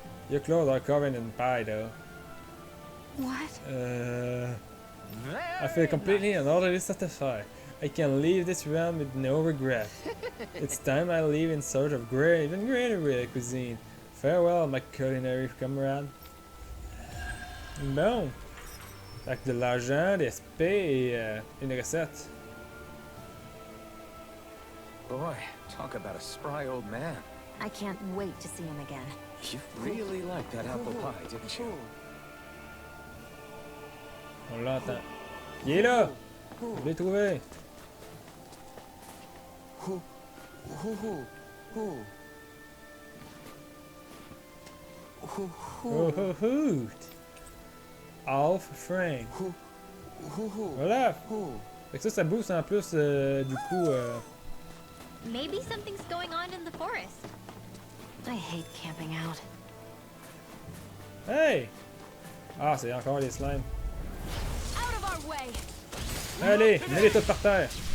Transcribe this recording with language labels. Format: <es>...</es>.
<en>Your clothes are covered in pie, though. What? I feel completely and utterly satisfied. I can leave this realm with no regret. It's time I leave in search of even greater cuisine. Farewell, my culinary comrade. Bon.</en> <fr>Fait que de l'argent, des spé et une recette.</fr> <en>Boy, talk about a spry old man. I can't wait to see him again. You really liked that apple pie, didn't you?</en> <fr>On l'entend. Il est là! Je l'ai trouvé! Oh ho hoot!</fr> <en>Half frame.</en> <fr>Voilà! Fait que ça booste en plus du coup</fr> <en>Maybe something's going on in the forest. I hate camping out. Hey!</en> <fr>Ah, c'est encore les slimes.</fr> <en>Out of our way.</en> <fr>Allez, mets-les toutes par terre.</fr>